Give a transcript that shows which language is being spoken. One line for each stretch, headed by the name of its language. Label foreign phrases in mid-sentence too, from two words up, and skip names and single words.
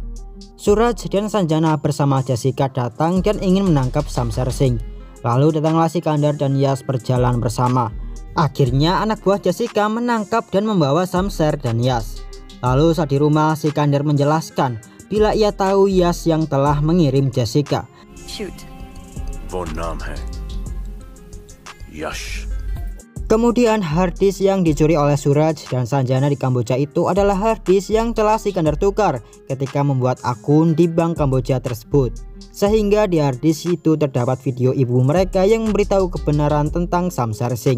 Indonesian: Suraj dan Sanjana bersama Jessica datang dan ingin menangkap Shamser Singh. Lalu datanglah Sikandar dan Iyas berjalan bersama. Akhirnya anak buah Jessica menangkap dan membawa Shamser dan Iyas. Lalu saat di rumah Sikandar menjelaskan bila ia tahu Iyas yang telah mengirim Jessica. Shoot.
Hindi: वो नाम है यश।
Indonesian: Kemudian harddisk yang dicuri oleh Suraj dan Sanjana di Kamboja itu adalah harddisk yang telah Sikandar tukar ketika membuat akun di bank Kamboja tersebut. Sehingga di harddisk itu terdapat video ibu mereka yang memberitahu kebenaran tentang Samsar Singh.